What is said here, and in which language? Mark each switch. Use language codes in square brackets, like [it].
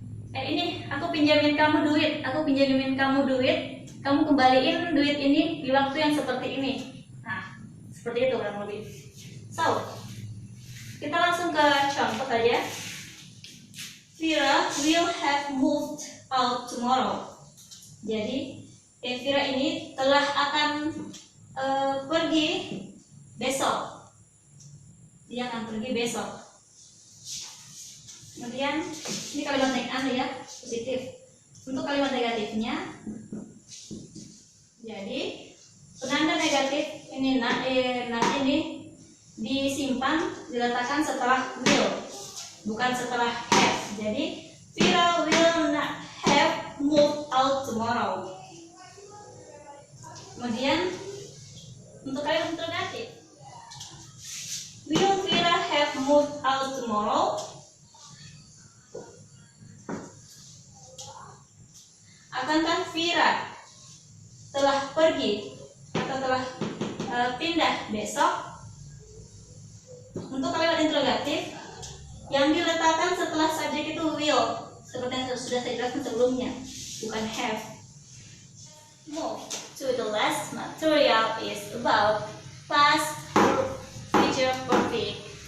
[id] Ini aku pinjamin kamu duit, kamu kembaliin duit ini di waktu yang seperti ini. Nah, seperti itu kurang lebih. So, kita langsung ke contoh saja. [en] Vira will have moved out tomorrow. [id] Jadi, Vira ini telah akan pergi besok. Dia akan pergi besok. Kemudian ini kalimat negatif ya, positif. Untuk kalimat negatifnya, jadi penanda negatif ini nanti ini disimpan, diletakkan setelah will, bukan setelah have. [en] Jadi Vira will not have moved out tomorrow. [id] Kemudian untuk kalimat interrogatif, [en] will Vira have moved out tomorrow? [id] Akankah Vira telah pergi atau telah pindah besok? Untuk kalimat interrogatif yang diletakkan setelah subjek itu will, seperti yang sudah saya jelaskan sebelumnya, bukan have. [en] Move to the last material is about past future perfect.